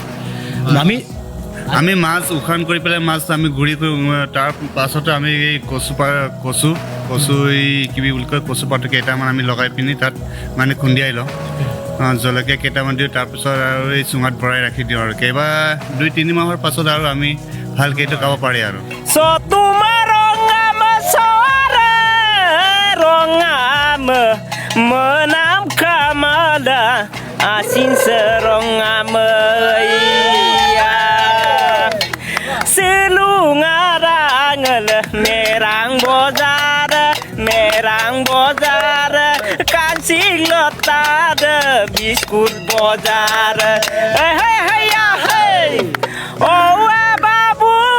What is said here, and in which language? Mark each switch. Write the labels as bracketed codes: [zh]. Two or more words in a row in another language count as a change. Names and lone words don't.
[as] আমি মাছ উখান কৰি পেলাই মাছ আমি গুড়ি কৰি, তাৰ পাছতে আমি এই কচু এই কিবি বুলি কয়, কচু পাত কেইটামান আমি লগাই পিনি তাত মানে খুন্দিয়াই লওঁ, জলকীয়া কেইটামান দিওঁ, তাৰপিছত আৰু এই চুঙাত ভৰাই ৰাখি দিওঁ। আৰু 2-3 মাহৰ পাছত আৰু আমি ভালকৈ এইটো খাব পাৰি। আৰু [mjw] menam kamada asin seronggamaya selungarangel merang bozar kancing letar biskut bozar hey ya hey oh babu